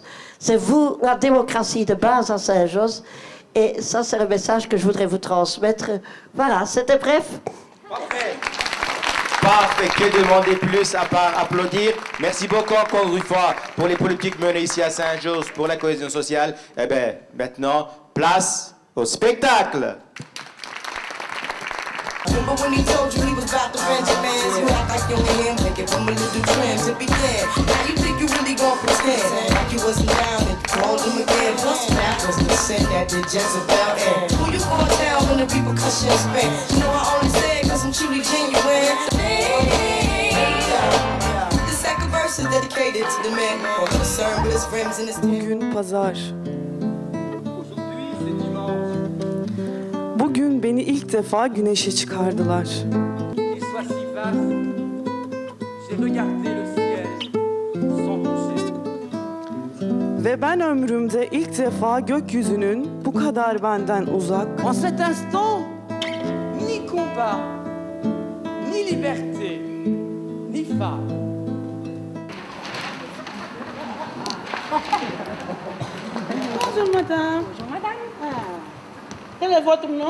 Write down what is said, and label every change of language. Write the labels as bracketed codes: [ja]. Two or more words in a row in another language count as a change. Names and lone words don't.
[fr] C'est vous, la démocratie de base à Saint-Josse, et ça c'est le message que je voudrais vous transmettre. Voilà, c'était bref. Parfait. Parfait, que demander plus à part applaudir. Merci beaucoup encore une fois pour les politiques menées ici à Saint-Josse pour la cohésion sociale. Maintenant, place au spectacle. [en] Remember when he told you he was about to rent your bands? You act like you ain't him, take it from a little trim to begin. Now you think you really gon' pretend like you wasn't down and called him again. Plus that was the sin that did Jezebel in. Who you gonna tell when the repercussions spin? You know I only say it cause I'm truly genuine. The second verse is dedicated to the man who's concerned with his rims and his [tr] Bugün pazar. Bugün beni ilk defa güneşe çıkardılar. Ve ben ömrümde ilk defa gökyüzünün bu kadar benden uzak. [fr] En cet instant, ni combat, ni liberté, ni femme. Bonjour madame. Bonjour madame. Quel est votre nom?